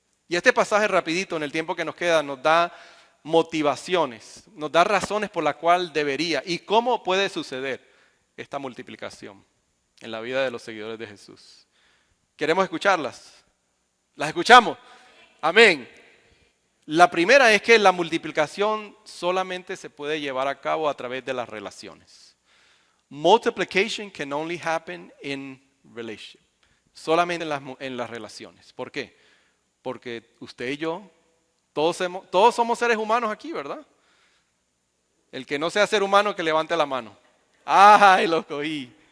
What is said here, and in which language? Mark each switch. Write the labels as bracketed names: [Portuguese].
[Spanish] Y este pasaje rapidito en el tiempo que nos queda nos da motivaciones, nos da razones por las cuales debería y cómo puede suceder esta multiplicación en la vida de los seguidores de Jesús. ¿Queremos escucharlas? ¿Las escuchamos? Amén. La primera es que la multiplicación solamente se puede llevar a cabo a través de las relaciones. [English] Multiplication can only happen in relationship. [Spanish] Solamente en las relaciones. ¿Por qué? Porque usted y yo, todos somos seres humanos aquí, ¿verdad? El que no sea ser humano, que levante la mano. ¡Ay, lo cogí!